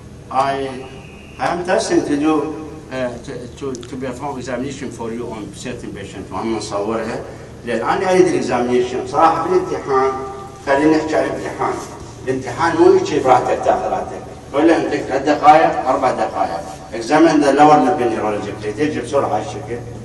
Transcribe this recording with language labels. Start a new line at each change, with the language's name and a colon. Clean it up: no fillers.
English: I am testing to do to perform examination for you on certain patients
Arabic: وعم نصورها لأن أنا أريد الإكزامينيشن صراحة في الامتحان خلينا نحكي عن الامتحان. الامتحان مو يجي براحتك تاخذ راحتك ولا أنت 3 دقائق 4 دقائق.
English: examine the lower limb neurological
Arabic: تجي بسرعة هالشكل.